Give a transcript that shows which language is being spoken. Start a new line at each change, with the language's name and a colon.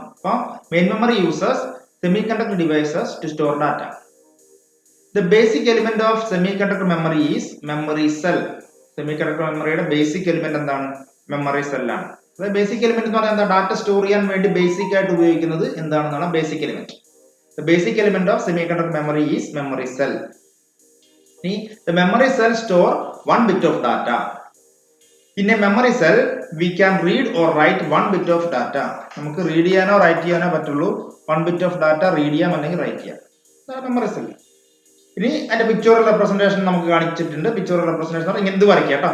Malayalam: അപ്പൊ
English: Main memory uses semiconductor devices to store data. The basic element of semiconductor memory is memory cell.
Malayalam: Semiconductor മെമ്മറിയുടെ basic element എന്താണ്? Memory സെല്ലാണ്. അതായത് basic element എന്ന് പറഞ്ഞാൽ എന്താ? Data store ചെയ്യാൻ വേണ്ടി ബേസിക് ആയിട്ട് ഉപയോഗിക്കുന്നത് എന്താണെന്നാണ് basic element.
English: The basic element of semiconductor memory is memory cell. The memory cell store 1 bit of data. In a memory cell we can read or write 1 bit of data.
Malayalam: നമുക്ക് read ചെയ്യാനോ right ചെയ്യാനോ പറ്റുള്ളൂ. 1 bit of data read ചെയ്യാം അല്ലെങ്കിൽ right ചെയ്യാം. അതാണ് memory cell. ഇനി അതിന്റെ പിക്ചോറൽ റെപ്രസെന്റേഷൻ നമുക്ക് കാണിച്ചിട്ടുണ്ട്. പിക്ചോറൽ റെപ്രസെന്റേഷൻ ഇങ്ങനെ ഇത് വരയ്ക്കാം കേട്ടോ.